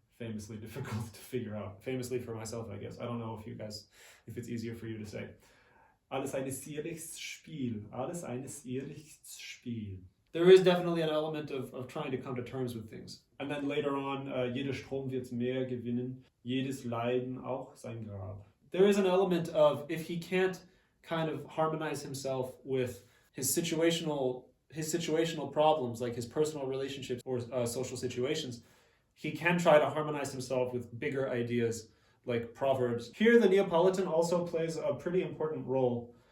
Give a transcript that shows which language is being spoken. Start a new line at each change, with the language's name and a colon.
English: Famously difficult to figure out. Famously for myself, I guess. I don't know if it's easier for you to say.
German: Alles eines Irrlichts Spiel. Alles eines Irrlichts Spiel.
English: There is definitely an element of trying to come to terms with things. And then later on,
German: jeder Strom wird mehr gewinnen, jedes Leiden auch sein Grab.
English: There is an element of, if he can't kind of harmonize himself with his situational problems, like his personal relationships or social situations, he can try to harmonize himself with bigger ideas like proverbs. Here, the Neapolitan also plays a pretty important role.